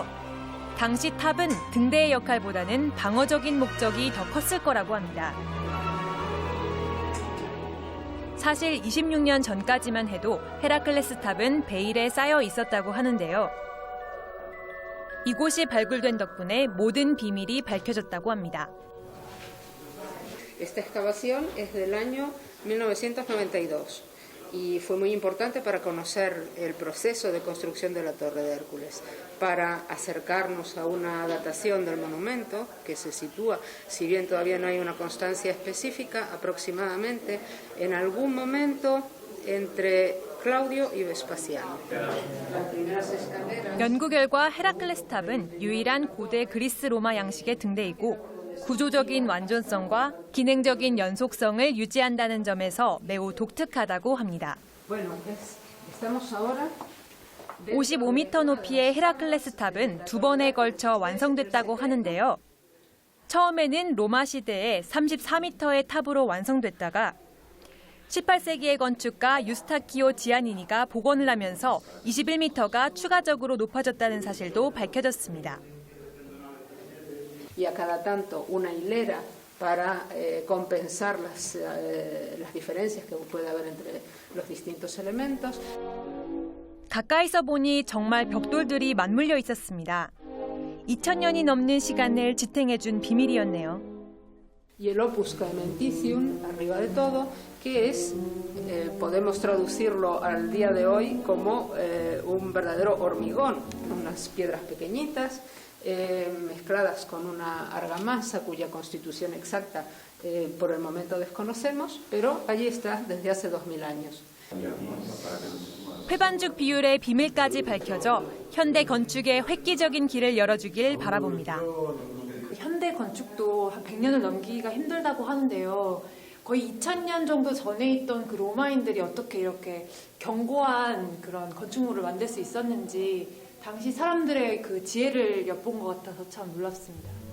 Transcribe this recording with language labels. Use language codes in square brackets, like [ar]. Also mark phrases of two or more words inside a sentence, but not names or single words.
[ko] 당시 탑은 등대의 역할보다는 방어적인 목적이 더 컸을 거라고 합니다. 사실 26년 전까지만 해도 헤라클레스 탑은 베일에 쌓여 있었다고 하는데요. 이곳이 발굴된 덕분에 모든 비밀이 밝혀졌다고 합니다. [es] Esta excavación es del año 1992 y fue muy importante para conocer el proceso de construcción de la Torre de Hércules, para acercarnos a una datación del monumento que se sitúa, si bien todavía no hay una constancia específica, aproximadamente en algún momento entre Claudio y Vespasiano. [ko] 연구 결과 헤라클레스 탑은 유일한 고대 그리스 로마 양식의 등대이고 구조적인 완전성과 기능적인 연속성을 유지한다는 점에서 매우 독특하다고 합니다. 55m 높이의 헤라클레스 탑은 2번에 걸쳐 완성됐다고 하는데요. 처음에는 로마 시대에 34m의 탑으로 완성됐다가 18세기의 건축가 유스타키오 지아니니가 복원을 하면서 21m가 추가적으로 높아졌다는 사실도 밝혀졌습니다. [es] Y a cada tanto una hilera para compensar las diferencias que puede haber entre los distintos elementos. [ko] 가까이서 보니 정말 벽돌들이 맞물려 있었습니다. 2000년이 넘는 시간을 지탱해준 비밀이었네요. [es] Y el [la] opus caementicium, [es] arriba de todo, que es, podemos traducirlo al día de hoy como un verdadero hormigón, unas piedras pequeñitas, mezcladas con una argamasa cuya constitución exacta por el momento desconocemos, pero allí está desde hace 2000 años. [ko] 회반죽 비율의 비밀까지 밝혀져 현대 건축의 획기적인 길을 열어주길 바라봅니다. 현대 건축도 한 100년을 넘기기가 힘들다고 하는데요. 거의 2000년 정도 전에 있던 그 로마인들이 어떻게 이렇게 견고한 그런 건축물을 만들 수 있었는지 당시 사람들의 그 지혜를 엿본 것 같아서 참 놀랍습니다.